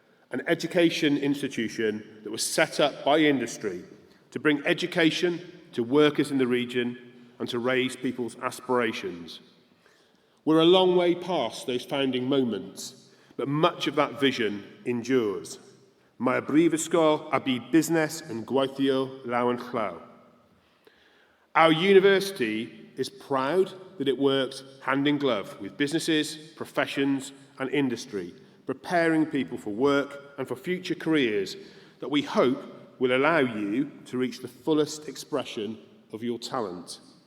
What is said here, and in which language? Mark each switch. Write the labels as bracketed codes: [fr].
[en] An education institution that was set up by industry to bring education to workers in the region and to raise people's aspirations. We're a long way past those founding moments, but much of that vision endures. [cy] Mae'r brifysgol a byd busnes yn gweithio law yn llaw. [en] Our university is proud that it works hand in glove with businesses, professions and industry, preparing people for work and for future careers that we hope will allow you to reach the fullest expression of your talent.